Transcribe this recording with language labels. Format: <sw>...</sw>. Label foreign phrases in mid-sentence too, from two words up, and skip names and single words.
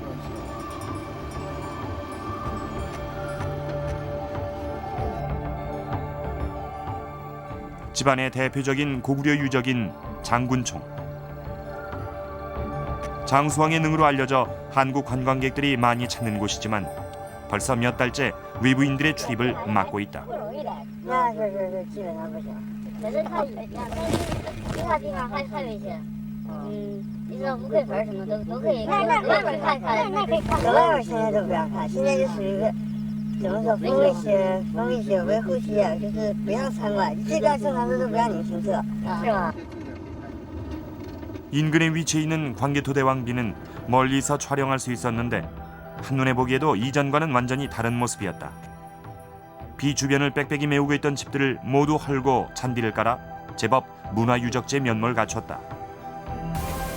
<ko>집안의 대표적인 고구려 유적인 장군총. 장수왕의 능으로 알려져 한국 관광객들이 많이 찾는 곳이지만 벌써 몇 달째 외부인들의 출입을 막고 있다.</ko> <zh>那是基本上不行。可是它其他地方还有一些，你说乌龟盆什么都可以，那外边看，那可以看。外边现在都不让看，现在就属于怎么说封一些维护些，就是不让参观，这边正常都不让你停车，是吧？</zh> <ko>인근에 위치해 있는 광개토대왕비는 멀리서 촬영할 수 있었는데 한눈에 보기에도 이전과는 완전히 다른 모습이었다. 비 주변을 빽빽이 메우고 있던 집들을 모두 헐고 잔디를 깔아 제법 문화유적지의 면모를 갖췄다.</ko>